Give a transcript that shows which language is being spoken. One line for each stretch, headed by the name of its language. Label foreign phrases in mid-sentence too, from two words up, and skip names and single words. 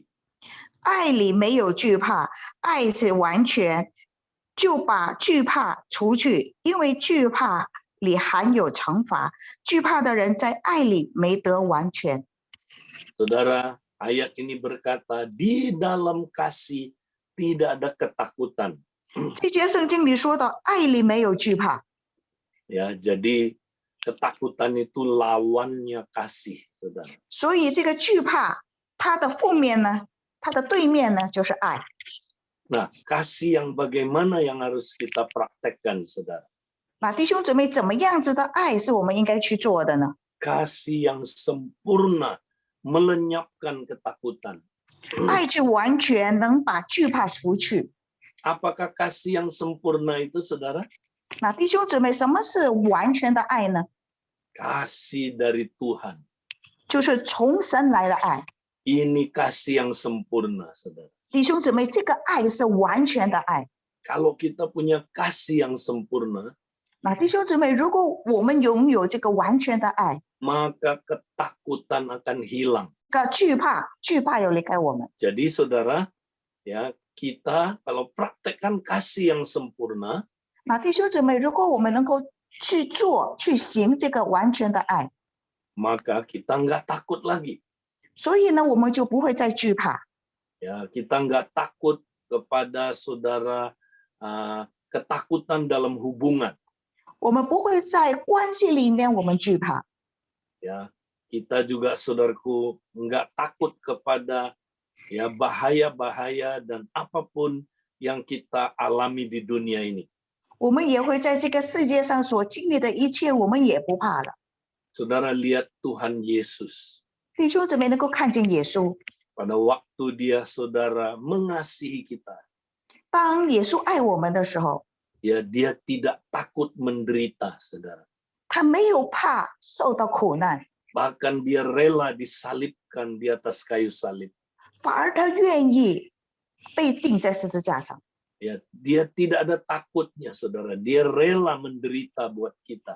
Chinese: 爱里没有惧怕，爱是完全，就把惧怕除去，因为惧怕里含有惩罚，惧怕的人在爱里没得完全。
Indonesian: Saudara, ayat ini berkata di dalam kasih tidak ada ketakutan.
Chinese: 这节圣经里说到，爱里没有惧怕。
Indonesian: Ya, jadi ketakutan itu lawannya kasih, saudara.
Chinese: 所以这个惧怕，它的负面呢，它的对面呢就是爱。
Indonesian: Nah, kasih yang bagaimana yang harus kita praktekkan, saudara?
Chinese: 那弟兄姊妹，怎么样子的爱是我们应该去做的呢？
Indonesian: Kasih yang sempurna melenyapkan ketakutan.
Chinese: 爱是完全能把惧怕除去。
Indonesian: Apakah kasih yang sempurna itu, saudara?
Chinese: 那弟兄姊妹，什么是完全的爱呢？
Indonesian: Kasih dari Tuhan.
Chinese: 就是从神来的爱。
Indonesian: Ini kasih yang sempurna, saudara.
Chinese: 弟兄姊妹，这个爱是完全的爱。
Indonesian: Kalau kita punya kasih yang sempurna,
Chinese: 那弟兄姊妹，如果我们拥有这个完全的爱，
Indonesian: maka ketakutan akan hilang.
Chinese: 惧怕要离开我们。
Indonesian: Jadi saudara, ya kita kalau praktekkan kasih yang sempurna,
Chinese: 那弟兄姊妹，如果我们能够去做、去行这个完全的爱，
Indonesian: maka kita nggak takut lagi.
Chinese: 所以呢，我们就不会再惧怕。
Indonesian: Ya, kita nggak takut kepada saudara ketakutan dalam hubungan.
Chinese: 我们不会在关系里面我们惧怕。
Indonesian: Ya, kita juga saudaraku nggak takut kepada ya bahaya-bahaya dan apapun yang kita alami di dunia ini.
Chinese: 我们也会在这个世界上所经历的一切，我们也不怕了。
Indonesian: Saudara lihat Tuhan Yesus.
Chinese: 弟兄姊妹能够看见耶稣，
Indonesian: Pada waktu dia saudara mengasihi kita,
Chinese: 当耶稣爱我们的时候，
Indonesian: ya dia tidak takut menderita, saudara.
Chinese: 他没有怕受到苦难，
Indonesian: Bahkan dia rela disalibkan di atas kayu salib.
Chinese: 反而他愿意被钉在十字架上。
Indonesian: Ya, dia tidak ada takutnya, saudara. Dia rela menderita buat kita.